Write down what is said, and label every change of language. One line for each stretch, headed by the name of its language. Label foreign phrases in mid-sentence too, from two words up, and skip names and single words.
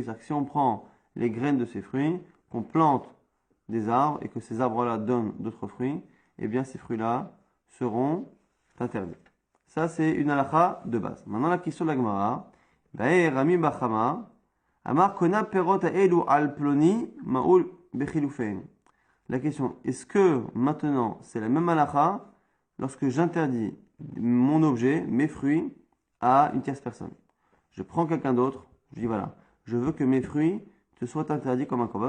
French: C'est-à-dire que si on prend les graines de ces fruits, qu'on plante des arbres, et que ces arbres-là donnent d'autres fruits, eh bien ces fruits-là seront interdits. Ça, c'est une halakha de base. Maintenant, la question de la Gemara,
Hebrew: Rami Bachama, אמר קונם פירות אלו על פלוני מהו בחילופיהן.
French: La question, est-ce que maintenant c'est la même halakha lorsque j'interdis mon objet, mes fruits, à une tierce personne? Je prends quelqu'un d'autre, je dis voilà, je veux que mes fruits, te soit interdit comme un korban.